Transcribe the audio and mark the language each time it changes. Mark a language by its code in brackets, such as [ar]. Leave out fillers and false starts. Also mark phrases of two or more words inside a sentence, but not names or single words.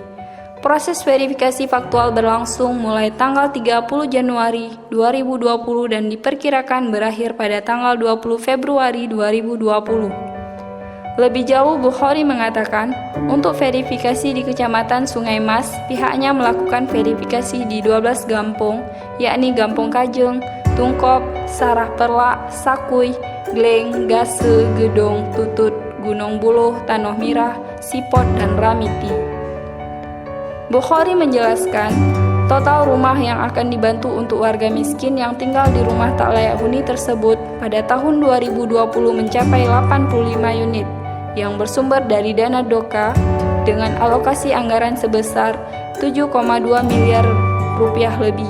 [id] Proses verifikasi faktual berlangsung mulai tanggal 30 Januari 2020 dan diperkirakan berakhir pada tanggal 20 Februari 2020. Lebih jauh, Bukhari mengatakan, untuk verifikasi di Kecamatan Sungai Mas, pihaknya melakukan verifikasi di 12 gampung, yakni Gampung Kajeng, Tungkop, Sarah Perlak, Sakuy, Gleng, Gase, Gedong, Tutut, Gunung Buluh, Tanoh Mirah, Sipot, dan Ramiti. Bukhari menjelaskan, total rumah yang akan dibantu untuk warga miskin yang tinggal di rumah tak layak huni tersebut pada tahun 2020 mencapai 85 unit yang bersumber dari dana DOKA dengan alokasi anggaran sebesar 7,2 miliar rupiah lebih.